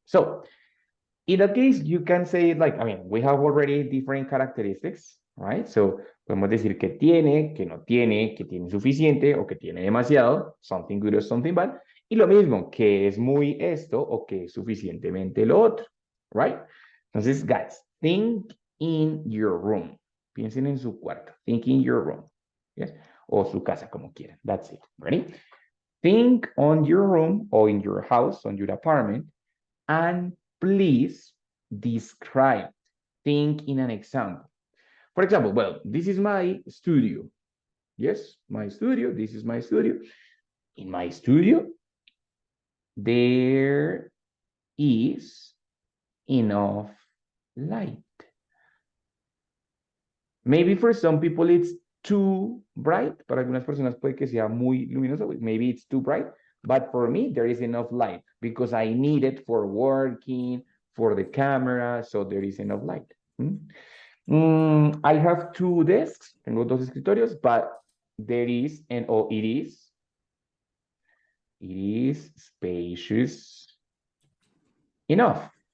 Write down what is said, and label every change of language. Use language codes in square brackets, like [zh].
[en] So, in that case, you can say it like, I mean, we have already different characteristics, right? [es] So, podemos decir que no tiene, que tiene suficiente o que tiene demasiado, [en] something good or something bad. [es] Y lo mismo, que es muy esto o que es suficientemente lo otro, right? [en] Entonces, guys, think in your room. [es] Piensen en su cuarto. [en] Think in your room. Yes? [es] O su casa, como quieran. [en] That's it. Ready? Think on your room or in your house, on your apartment, and please describe. Think in an example. For example, well, this is my studio. Yes, my studio. This is my studio. In my studio, there is enough light. Maybe for some people it's too bright. [es] Para algunas personas puede que sea muy luminoso. [en] Maybe it's too bright. But for me, there is enough light because I need it for working, for the camera. So there is enough light. I have 2 desks. [es] Tengo 2 escritorios, [en] but there is, it is spacious enough.